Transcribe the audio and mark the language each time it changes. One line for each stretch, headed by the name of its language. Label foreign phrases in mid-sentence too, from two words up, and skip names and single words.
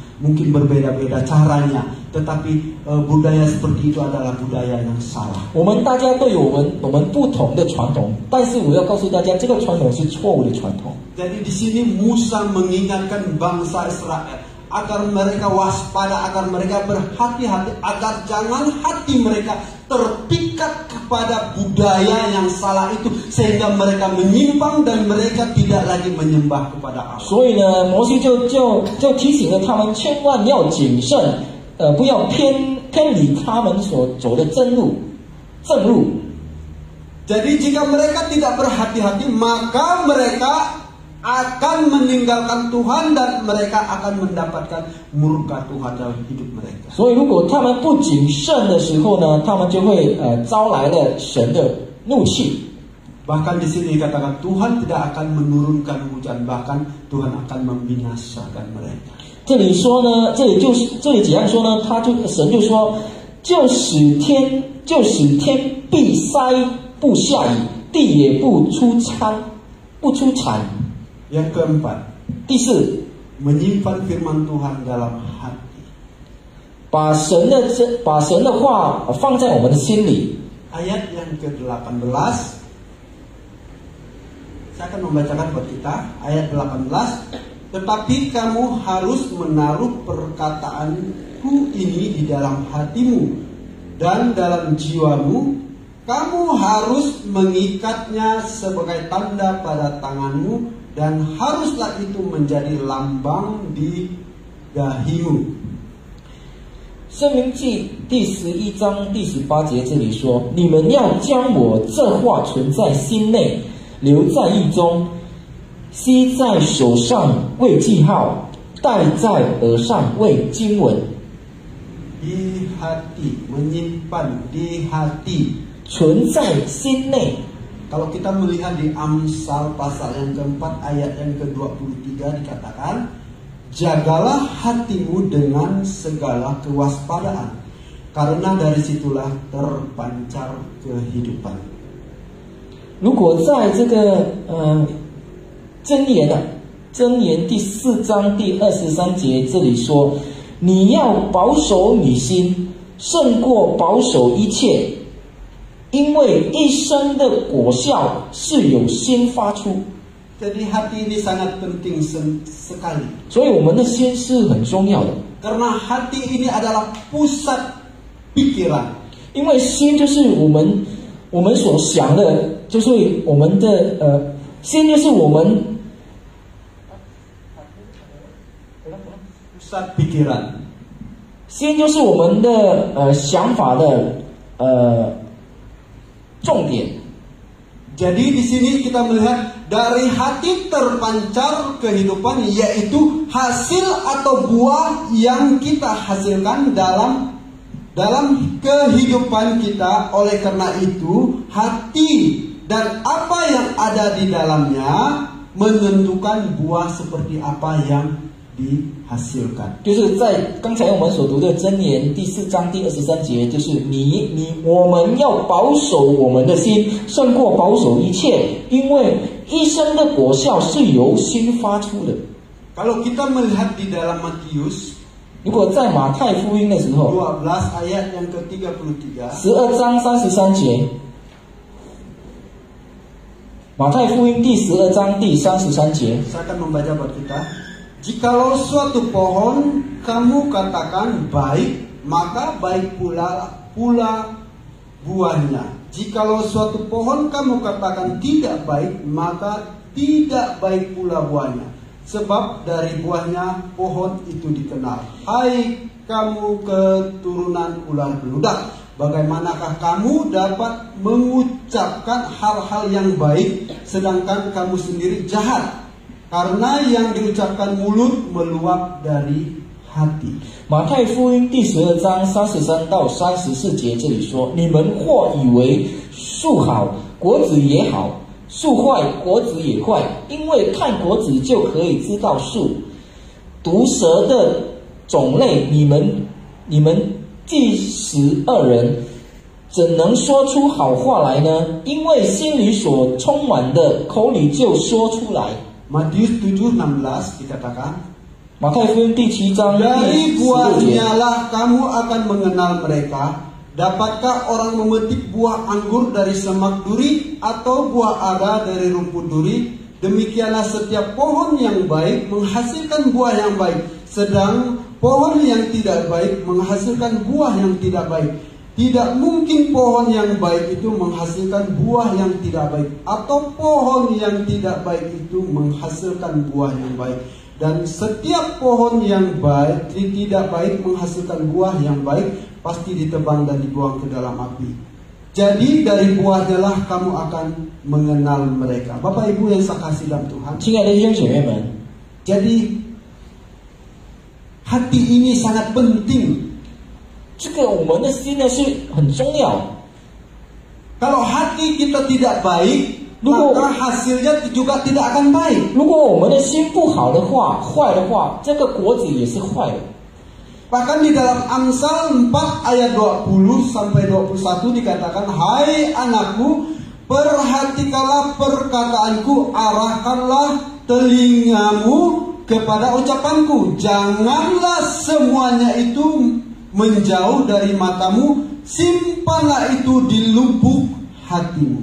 Indonesian: Mungkin berbeda-beda caranya, tetapi budaya seperti itu adalah budaya yang salah.
Chinese: 我们大家都有我们不同的传统，但是我要告诉大家，这个传统是错误的传统。
Indonesian: Jadi di sini Musa mengingatkan bangsa Israel agar mereka waspada, agar mereka berhati-hati, agar jangan hati mereka terpikat kepada budaya yang salah itu sehingga mereka menyimpang dan mereka tidak lagi menyembah kepada Allah.
Chinese: 所以呢，摩西就提醒了他们，千万要谨慎，不要偏离他们所走的正路。
Indonesian: Jadi jika mereka tidak berhati-hati, maka mereka akan meninggalkan Tuhan dan mereka akan mendapatkan murka Tuhan dalam hidup mereka.
Chinese: 所以，如果他们不谨慎的时候呢，他们就会招来了神的怒气。
Indonesian: Bahkan di sini dikatakan Tuhan tidak akan menurunkan hujan, bahkan Tuhan akan membinasakan mereka.
Chinese: 这里说呢，这里怎样说呢？神就说，就使天必塞不下雨，地也不出产。
Indonesian: Yang keempat,
Chinese: 第四，
Indonesian: menyimpan firman Tuhan dalam hati.
Chinese: 把神的话放在我们的心里。
Indonesian: Ayat yang ke-18, saya akan membacakan buat kita. Ayat 18, tetapi kamu harus menaruh perkataanku ini di dalam hatimu dan dalam jiwamu. Kamu harus mengikatnya sebagai tanda pada tanganmu dan haruslah itu menjadi lambang di dahimu.
Chinese: 申命记第11章第18节这里说：“你们要将我这话存在心内，留在意中，系在手上为记号，戴在耳上为经文。”
Indonesian: Di hati, menyimpan di hati.
Chinese: 存在心内。
Indonesian: Kalau kita melihat di Amsal pasal yang keempat ayat yang ke-23 dikatakan, jagalah hatimu dengan segala kewaspadaan, karena dari situlah terpancar kehidupan.
Chinese: 如果在这个箴言第4章第23节这里说，你要保守你心，胜过保守一切。因为一生的果效是由心发出，
Indonesian: Jadi hati ini sangat penting sekali.
Chinese: 所以我们的心是很重要的。
Indonesian: Karena hati ini adalah pusat pikiran.
Chinese: 因为心就是我们所想的，就是我们的心就是我们
Indonesian: pusat pikiran.
Chinese: 心就是我们的想法的重点。
Indonesian: Jadi di sini kita melihat dari hati terpancar kehidupan, yaitu hasil atau buah yang kita hasilkan dalam kehidupan kita. Oleh karena itu, hati dan apa yang ada di dalamnya menentukan buah seperti apa yang dihasilkan.
Chinese: 就是在刚才我们所读的箴言第4章第23节，就是我们要保守我们的心，胜过保守一切，因为一生的果效是由心发出的。
Indonesian: Kalau kita melihat di dalam Matius,
Chinese: 如果在马太福音的时候
Indonesian: 12 ayat yang ke-33,
Chinese: 12 章33节，马太福音第12章第33节，
Indonesian: saya akan membaca buat kita. Jikalau suatu pohon kamu katakan baik, maka baik pula pula buahnya. Jikalau suatu pohon kamu katakan tidak baik, maka tidak baik pula buahnya. Sebab dari buahnya pohon itu dikenal. Hai kamu keturunan ular beludak, bagaimanakah kamu dapat mengucapkan hal-hal yang baik, sedangkan kamu sendiri jahat? Karena yang diucapkan mulut meluap dari hati.
Chinese: 马太福音第12章33到34节这里说：你们或以为树好，果子也好；树坏，果子也坏。因为看果子就可以知道树。毒蛇的种类，你们第12人怎能说出好话来呢？因为心里所充满的，口里就说出来。
Indonesian: Matius 7:16 dikatakan,
Chinese: 马太福音第7章
Indonesian: dari
Chinese: 第16节。
Indonesian: buahnya lah kamu akan mengenal mereka. Dapatkah orang memetik buah anggur dari semak duri atau buah ara dari rumput duri? Demikianlah setiap pohon yang baik menghasilkan buah yang baik, sedang pohon yang tidak baik menghasilkan buah yang tidak baik. Tidak mungkin pohon yang baik itu menghasilkan buah yang tidak baik, atau pohon yang tidak baik itu menghasilkan buah yang baik. Dan setiap pohon yang baik tidak baik menghasilkan buah yang baik, pasti ditebang dan dibuang ke dalam api. Jadi dari buahnya lah kamu akan mengenal mereka. Bapak Ibu yang saya kasih dalam Tuhan.
Chinese: 亲爱的弟兄姐妹们，
Indonesian: Jadi hati ini sangat penting.
Chinese: 这个我们的心呢是很重要。
Indonesian: Kalau hati kita tidak baik, Lu- maka hasilnya juga tidak akan baik.
Chinese: 如果我们的心不好的话，坏的话，这个果子也是坏的。
Indonesian: Bahkan di dalam Amsal 4 ayat 20 sampai 21 dikatakan, hai anakku, perhatikanlah perkataanku, arahkanlah telingamu kepada ucapanku. Janganlah semuanya itu menjauh dari matamu, simpanlah itu di lubuk hatimu.